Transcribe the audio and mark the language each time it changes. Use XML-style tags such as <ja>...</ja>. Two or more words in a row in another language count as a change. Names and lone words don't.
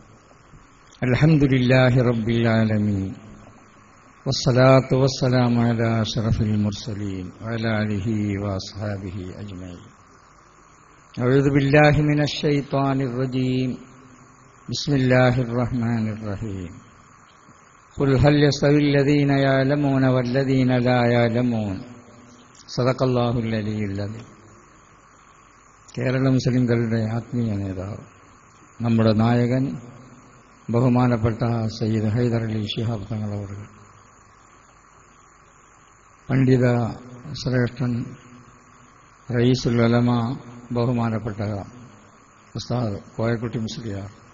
<ar>الحمد لله رب العالمين والصلاة والسلام على أشرف المرسلين وعلى آله وأصحابه أجمعين. أعوذ بالله من الشيطان الرجيم. بسم الله الرحمن الرحيم. قل هل يستوي الذين يعلمون والذين لا يعلمون. صدق الله العلي العظيم.</ar> <ml>കേരള മുസ്ലിംകളുടെ ആത്മീയ നേതാവ്, നമ്മുടെ നായകൻ ബഹുമാനപ്പെട്ട സയ്യിദ് ഹൈദരലി ശിഹാബ് തങ്ങൾ അവർ, പണ്ഡിത ശ്രേഷ്ഠൻ റയീസുൽ ഉലമ ബഹുമാനപ്പെട്ട ഉസ്താദ് കോയക്കുട്ടി മുസ്ലിയാർ,</ml>